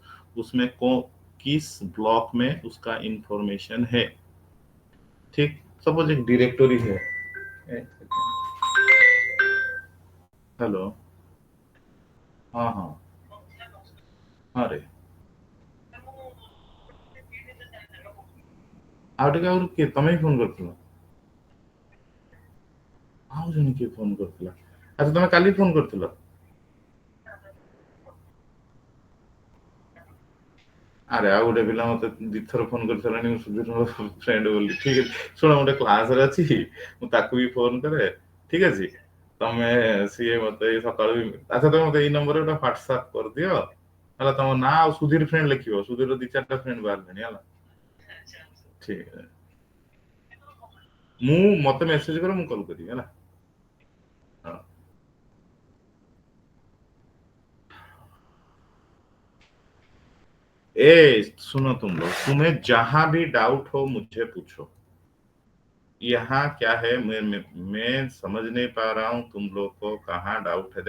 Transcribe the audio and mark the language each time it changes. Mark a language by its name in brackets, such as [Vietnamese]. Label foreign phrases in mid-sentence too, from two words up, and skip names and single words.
[Hindi] उसमें किस ब्लॉक में उसका इंफॉर्मेशन है? ठीक, सपोज एक डायरेक्टरी है। हेलो, हाँ हाँ, अरे [Odia] ଆଉ ଟିକେ ଆଗରୁ କିଏ ତମେ ହିଁ ଫୋନ କରିଥିଲ? ଆଉ ଜଣେ କିଏ ଫୋନ କରିଥିଲା? ଆଚ୍ଛା, ତମେ କାଲି ଫୋନ କରିଥିଲ? ଆରେ ଆଉ ଗୋଟେ ପିଲା ମତେ ଦିଥର ଫୋନ କରିସାରିଲାଣି, ମୁଁ ସୁଧୀର ଫ୍ରେଣ୍ଡ ବୋଲି। ଠିକ ଅଛି, ଶୁଣ, ମୁଁ ଗୋଟେ କ୍ଲାସରେ ଅଛି, ମୁଁ ତାକୁ ବି ଫୋନ କରେ। ଠିକ ଅଛି, ତମେ, ସିଏ ମତେ ସକାଳୁ ବି, ଆଚ୍ଛା ତମେ ମତେ ଏଇ ନମ୍ବରରେ ଗୋଟେ ହ୍ୱାଟ୍ସଆପ କରିଦିଅ ହେଲା, ତମ ନାଁ ଆଉ ସୁଧୀର ଫ୍ରେଣ୍ଡ ଲେଖିବ। ସୁଧୀର 2-4ଟା ଫ୍ରେଣ୍ଡ ବାହାରିଲେଣି ହେଲା। ଠିକ ଅଛି। [Hindi] मत मेसेज करो, कॉल करी है। हाँ। सुनो तुम लोग, तुम्हें जहां भी डाउट हो मुझे पूछो। यहाँ क्या है, मैं समझ नहीं पा रहा हूँ तुम लोग को कहाँ डाउट है।